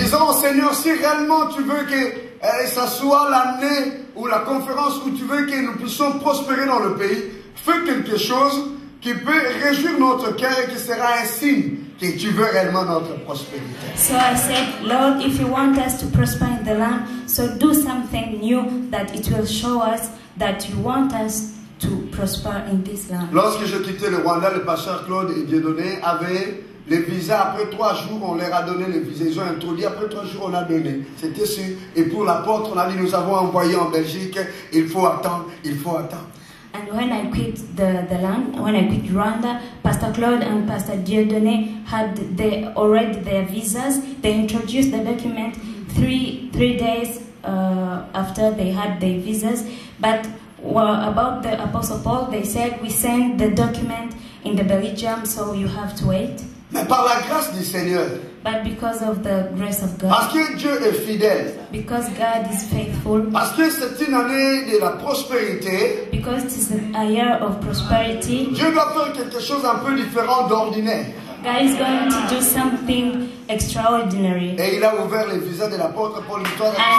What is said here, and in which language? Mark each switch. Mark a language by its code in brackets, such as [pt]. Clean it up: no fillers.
[fr] Disons, Seigneur, si réellement tu veux que ça soit l'année ou la conférence où tu veux que nous puissions prospérer dans le pays, fais quelque chose qui peut réjouir notre cœur et qui sera un signe que tu veux réellement notre prospérité. [en] So I said, Lord, if you want us to prosper in the land, so do something new that it will show us that you want us to prosper in this land. [fr] Lorsque je quittais le Rwanda, le pasteur Claude et Dieudonné avaient les visas. Après 3 jours, on leur a donné les visas. Ils ont introduit. Après 3 jours, on a donné. C'était sûr. Et pour l'apôtre, on a dit, nous avons envoyé en Belgique. Il faut attendre. Il faut attendre. [en] And when I quit the land, when I quit Rwanda, Pastor Claude and Pastor Dieudonné had already their visas. They introduced the document three days after they had their visas. But about the Apostle Paul, they said, we sent the document in the Belgium, so you have to wait. [fr] Mais par la grâce du Seigneur, [en] But because of the grace of [fr] parce [en] God, [fr] que Dieu est fidèle, [en] because God is faithful, [fr] parce que c'est une année de la prospérité, [en] because it is a year of prosperity, [fr] Dieu doit faire quelque chose un peu différent d'ordinaire. [en] God is going to do something extraordinary. [fr] Et il a ouvert les visas de l'apôtre Paul Victoire.